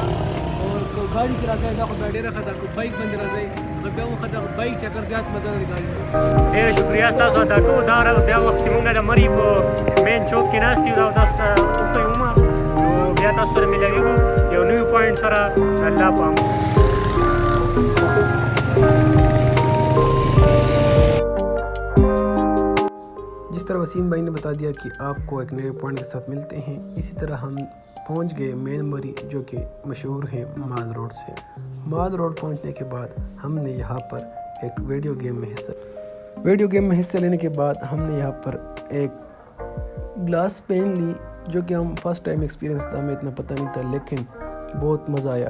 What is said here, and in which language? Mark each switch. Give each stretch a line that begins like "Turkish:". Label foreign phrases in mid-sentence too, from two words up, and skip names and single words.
Pashto: او که ګاډي کې راځئ دا خو بیا ډېره ښه ده. که بایک باندې راځئ نو بیا هم ښه ده. بایک چکر زیات مزه لري ګاډي. ډېره شکریا ستاسو ادا کوو. دا وخت کې مونږ د مري په مین چوک کې ناست یو، دا تاسو ته وښیو نو بیا تاسو سره ملاویږو یو نوي پوینټ سره. الله پام.
Urdu: جس طرح وسیم بھائی نے بتا دیا کہ آپ کو ایک نئے پوائنٹ کے ساتھ ملتے ہیں، اسی طرح ہم پہنچ گئے مین مری، جو کہ مشہور ہے مال روڈ سے. مال روڈ پہنچنے کے بعد ہم نے یہاں پر ایک
English: video game
Urdu: میں حصہ لینے کے بعد ہم نے یہاں پر ایک
English: glass pen
Urdu: لی، جو کہ ہم
English: first time experience
Urdu: تھا، ہمیں اتنا پتا نہیں تھا، لیکن بہت مزا آیا.